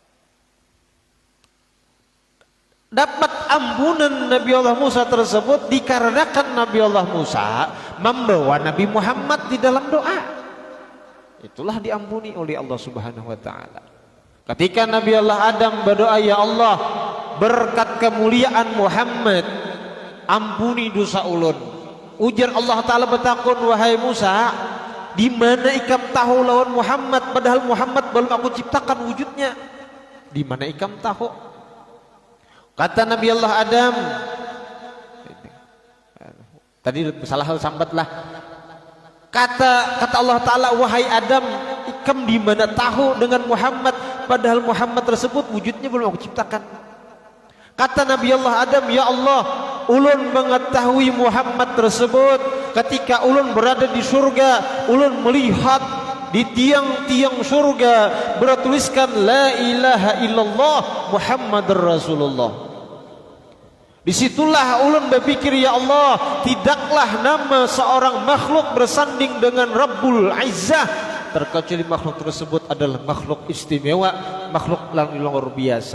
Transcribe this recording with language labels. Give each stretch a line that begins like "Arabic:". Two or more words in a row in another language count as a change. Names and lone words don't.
Indonesian: Dapat ampunan Nabi Allah Musa tersebut dikarenakan Nabi Allah Musa membawa Nabi Muhammad di dalam doa. Itulah diampuni oleh Allah
Arabic: سبحانه وتعالى.
Banjar: Ketika Nabi Allah Adam berdoa, ya Allah, berkat kemuliaan Muhammad ampuni dosa ulun. Ujar Allah taala bertakun, wahai Musa, di mana ikam tahu lawan Muhammad padahal Muhammad belum aku ciptakan wujudnya. Di mana ikam tahu? Kata Nabi Allah Adam, tadi salah hal sambatlah. Kata Allah Taala, wahai Adam, ikam di mana tahu dengan Muhammad padahal Muhammad tersebut wujudnya belum aku ciptakan.
Indonesian: Kata Nabi Allah Adam, ya Allah,
Banjar: ulun mengetahui Muhammad tersebut ketika ulun berada di surga, ulun melihat di tiang-tiang surga bertuliskan
Arabic: لا إله إلا الله محمد رسول الله.
Indonesian: Disitulah ulun berpikir, ya Allah, tidaklah nama seorang makhluk bersanding dengan
Arabic: رب العزة
Indonesian: terkecuali makhluk tersebut adalah makhluk istimewa, makhluk yang luar biasa.